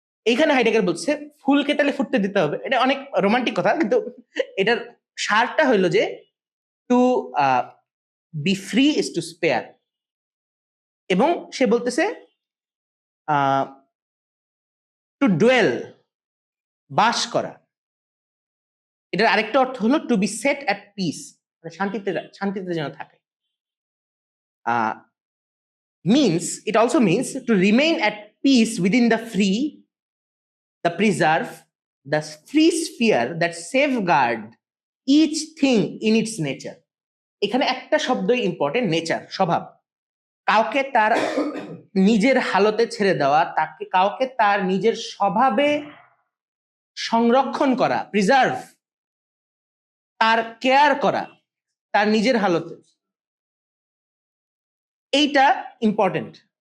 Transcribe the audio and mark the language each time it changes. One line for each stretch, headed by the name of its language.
Bangla: এইখানে হাইডেগার বলছে ফুলকে তাহলে ফুটতে দিতে হবে, এটা অনেক রোমান্টিক কথা, কিন্তু এটার সারটা হইলো যে
English: To be free is to spare.
Bangla: এবং সে বলতেছে টু ডুয়েল, বাস করা, এটার আরেকটা অর্থ হলো
English: to be set at peace,
Bangla: মানে শান্তিতে যেন থাকে।
English: means it also means to remain at peace within the free, the preserve the free sphere that safeguard each thing in its nature.
Bangla: এখানে একটা শব্দই ইম্পর্টেন্ট, নেচার, স্বভাব। কাউকে তার নিজের হালতে ছেড়ে দেওয়া, তাকে কাউকে তার নিজের স্বভাবে সংরক্ষণ করা, প্রিজার্ভ, তার কেয়ার করা তার নিজের হালতে, এইটা ইম্পর্টেন্ট।